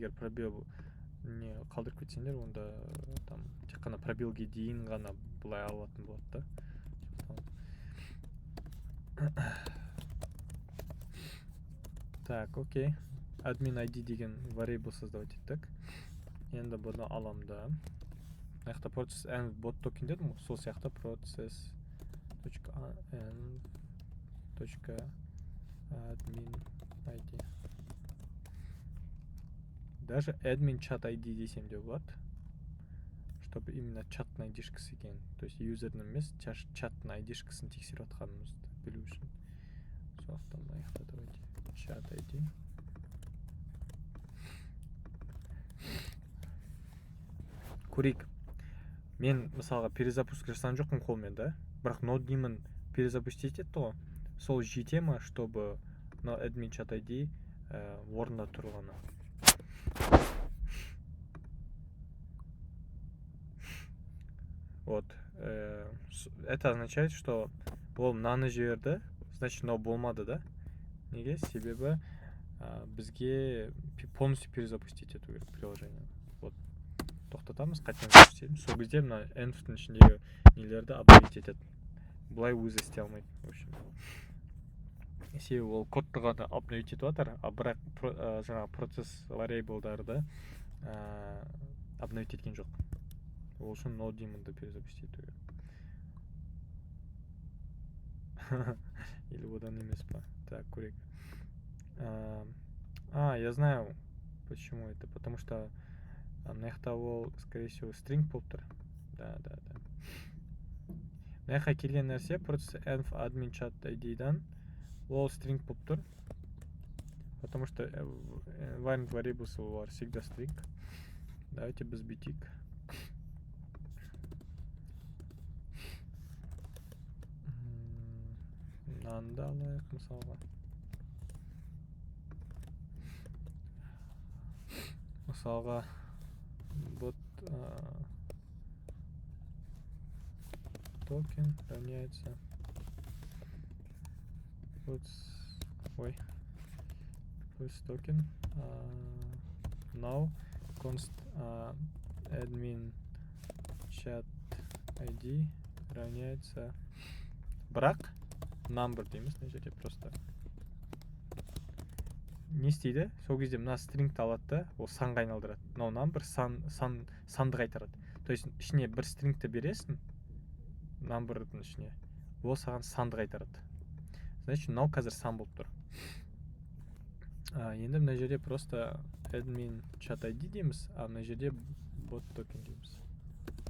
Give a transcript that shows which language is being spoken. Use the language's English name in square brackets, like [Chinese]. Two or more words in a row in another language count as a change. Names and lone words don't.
[Kazakh] Егер пробел не қалдырып кетсеңдер, онда там тек қана пробелге дейін ғана былай алатын болады да. [Russian] Так, окей. [English] Admin ID [Kazakh] деген variable создавать еттік. Енді бұны алам да. Мынаяқта [English] process env bot token [Kazakh] дедім ғой, сол сияқты [English] process.env.admin ID. [Kazakh] Даже [English] admin chat ID [Kazakh] десем де болады, [Russian] чтобы именно [Kazakh] чаттың ID-шкасы екен. [Russian] То есть [Kazakh] юзердің емес, чаттың ID-шкасын тексеріп атқанымызды білу үшін. Сондықтан мынаяқта давайте [English] chat ID. [Kazakh] Көрейік. Мен мысалға перезапуск жасаған жоқпын қолмен да, бірақ ноднимін перезапустить етті ғой. Сол жете ма, чтобы [English] admin chat ID [Kazakh] орында тұрғаны. [Russian] Вот. Это означает, что [Kazakh] ол мынаны жіберді, значит, мынау болмады да. Неге? Себебі бізге полностью перезапустить ету керек приложение. [Russian] Вот. [Kazakh] Тоқтатамыз, қайтадан көрсетеміз. Сол кезде мына env-тің ішіндегі нелерді апдейт етеді. Бұлай өзі істей алмайды, [Russian] в общем. [Kazakh] Себебі ол кодты ғана апдейт етіп жатыр, бірақ жаңағы процесс variable'дарды апдейт еткен жоқ. Ол үшін node-демонды перезапустить ету керек. Или одан емес па? Так, көрейік. [Russian] Я знаю, почему это. Потому что [Kazakh] мынаяқта ол, [Russian] скорее всего, [Kazakh] string болып тұр. Да. Мынаяққа келген нәрсе процесс [English] env admin chat ID-дан [Kazakh] ол string болып тұр. [Russian] Потому что [English] environment variables [Russian] олар всегда [English] string. [Kazakh] Давайте біз бүйтейік. Мынаны алайық мысалға. Мысалға бот токен равняется puts токен [English] now const admin chat ID [Kazakh] равняется бірақ number дейміз, мына жерде просто не істейді? Сол кезде мына stringті алады да, ол санға айналдырады. Мынау number санды қайтарады. [Russian] То есть [Kazakh] ішіне бір stringті бересің, number'дың ішіне, ол саған санды қайтарады. Значит, мынау қазір сан болып тұр. Енді мына жерде просто [English] admin chat ID [Kazakh] дейміз, а мына жерде [English] bot token [Kazakh] дейміз.